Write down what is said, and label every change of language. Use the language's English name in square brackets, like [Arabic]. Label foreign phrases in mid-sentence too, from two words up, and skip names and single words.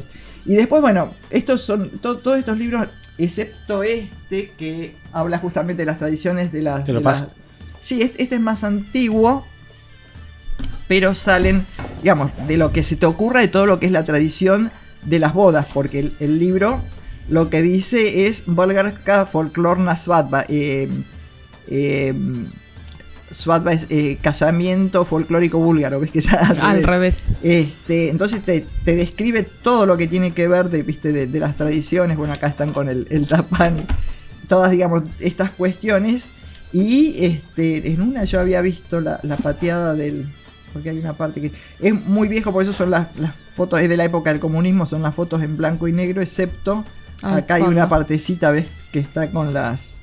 [Spanish] Y después, bueno, estos son todos estos libros, excepto que habla justamente de las tradiciones de las... Sí, este es más antiguo, pero salen, digamos, de lo que se te ocurra, de todo lo que es la tradición de las bodas, porque el libro lo que dice es [Bulgarian] Българска фолклорна сватба. [Spanish] Svadba es casamiento folclórico búlgaro, ves que ya al revés. Entonces te describe todo lo que tiene que ver de las tradiciones. Bueno, acá están con el tapán, todas, digamos, estas cuestiones. Y en una yo había visto la pateada porque hay una parte que es muy viejo, por eso son las fotos, es de la época del comunismo, son las fotos en blanco y negro, excepto acá hay una partecita, ves, que está con las...